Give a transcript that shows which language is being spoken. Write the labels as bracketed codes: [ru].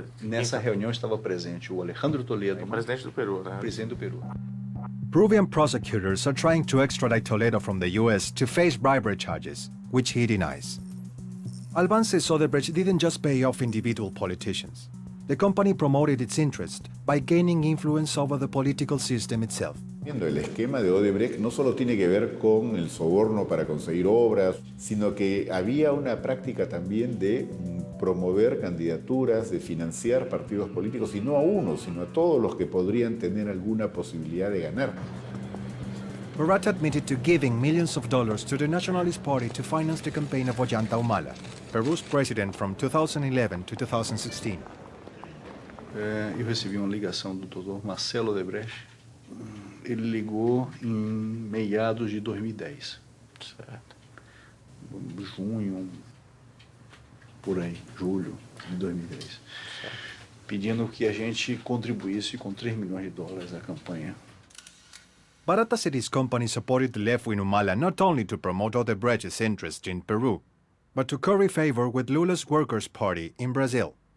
[pt] nessa reunião estava presente o Alejandro Toledo, presidente do Peru, né? Presidente do Peru. [en] Peruvian prosecutors are trying to extradite Toledo from the U.S. to face bribery charges, which he denies. Albán says Odebrecht didn't just pay off individual politicians. The company promoted its interest by gaining influence over the political system itself. [es] El esquema de Odebrecht no solo tiene que ver con el soborno para conseguir obras, sino que había una práctica también de promover candidaturas, de financiar partidos políticos, y no a uno, sino a todos los que podrían tener alguna posibilidad de ganar. [en] Barata admitted to giving millions of dollars to the Nationalist Party to finance the campaign of Ollanta Humala, Peru's president from 2011 to 2016. [pt] Eu recebi uma ligação do Dr. Marcelo Odebrecht. Ele ligou em meados de 2010. Certo. Junho, por aí, julho de 2010. Certo. Pedindo que a gente contribuísse com $3 milhões à campanha. [en] Barata said his company supported the left-wing Humala not only to promote Odebrecht's interest in Peru, but to curry favor with Lula's Workers' Party in Brazil.